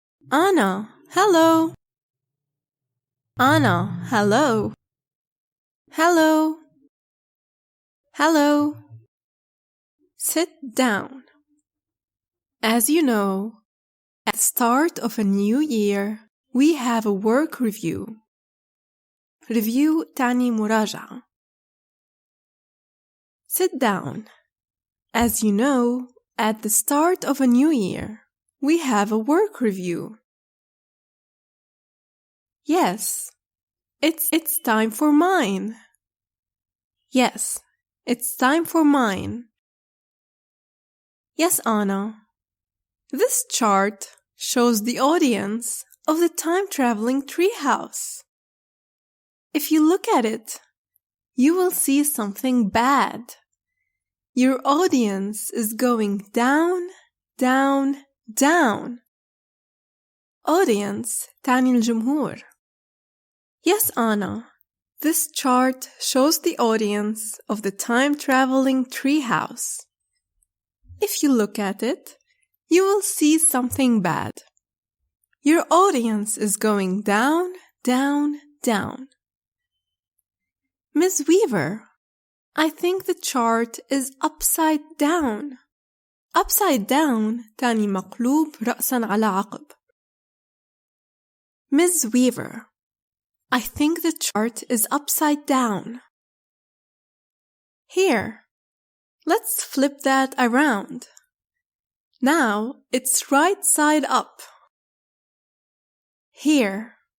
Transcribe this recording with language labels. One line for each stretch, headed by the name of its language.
English: Anna, hello. Anna, hello. Hello. Sit down. As you know, at the start of a new year, we have a work review.
Arabic: Review تعني مراجعة.
English: Sit down. As you know, at the start of a new year, we have a work review. Yes, it's time for mine. Yes, it's time for mine. Yes, Anna. This chart shows the audience of the time-traveling treehouse. If you look at it, you will see something bad. Your audience is going down, down, down.
Arabic: Audience تعني الجمهور.
English: Yes, Anna. This chart shows the audience of the time-traveling treehouse. If you look at it, you will see something bad. Your audience is going down, down, down. Ms. Weaver, I think the chart is upside down.
Arabic: Upside down تعني مقلوب رأساً على عقب.
English: Ms. Weaver, I think the chart is upside down. Here, Let's flip that around. Now it's right side up. Here.